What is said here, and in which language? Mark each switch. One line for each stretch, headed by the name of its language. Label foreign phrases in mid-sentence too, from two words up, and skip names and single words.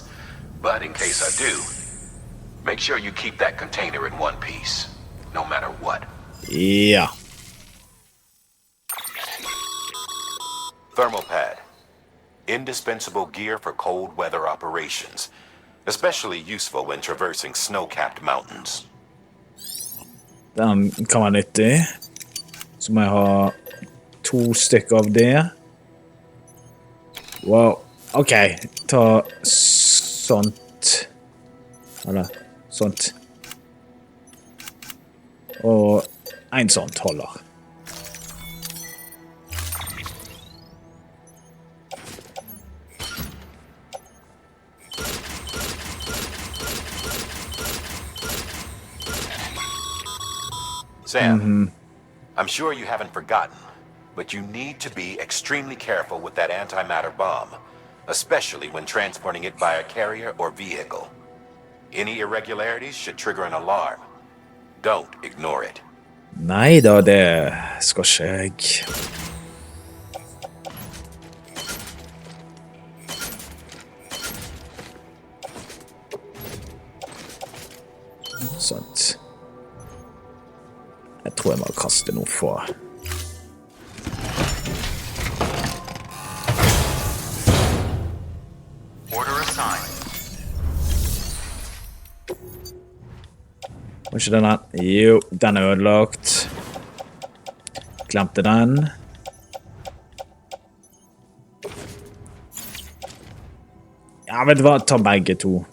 English: But in case I do, make sure you keep that container in one piece, no matter what.
Norwegian: Ja.
English: Thermal pad. Indispensable gear for cold weather operations. Especially useful when traversing snow-capped mountains.
Norwegian: Den kan være nyttig. Så må jeg ha 2 stykker av det. Wow. Ok, ta sånt. Eller sånt. Og en sånt holder.
English: Sam, I'm sure you haven't forgotten, but you need to be extremely careful with that antimatter bomb, especially when transporting it by a carrier or vehicle. Any irregularities should trigger an alarm. Don't ignore it.
Norwegian: Nei da, det skal ikke jeg. Sånt. Jeg tror jeg må kaste noe få.
English: Order assigned.
Norwegian: Var ikke den her? Jo, den er ødelagt. Glemte den. Ja, vet du hva? Ta begge to.